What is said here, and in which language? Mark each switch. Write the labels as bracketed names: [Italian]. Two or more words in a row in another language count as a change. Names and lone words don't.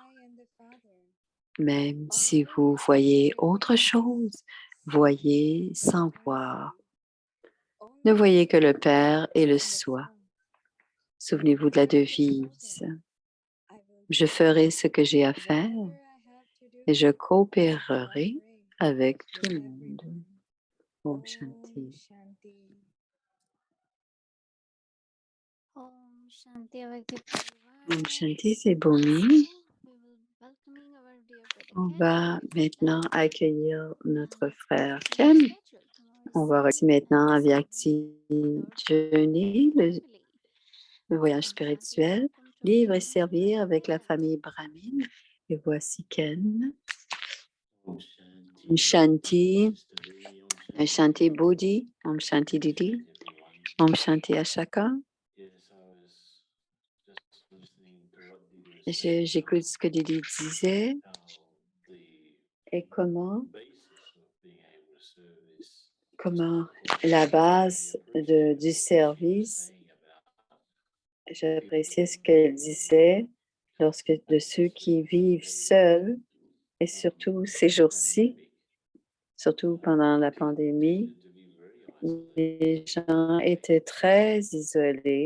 [French] Même si vous voyez autre chose, voyez sans voir. Ne voyez que le Père et le Soi. Souvenez-vous de la devise. Je ferai ce que j'ai à faire et je coopérerai avec tout le monde. [Sanskrit] Om Shanti. Shanti. Om Shanti [French] avec des [Sanskrit] Om Shanti, [French] c'est Bomi. On va maintenant accueillir notre frère Ken. On va aussi maintenant Avyakti Journey, le voyage spirituel, vivre et servir avec la famille Brahmin. Et voici Ken. [Sanskrit] Om Shanti, Om Shanti Bodhi, Om Shanti Didi, Om Shanti Ashaka. [French] J'écoute ce que Didi disait et comment la base du service, j'appréciais ce qu'elle disait de ceux qui vivent seuls et surtout ces jours-ci, surtout pendant la pandémie, les gens étaient très isolés.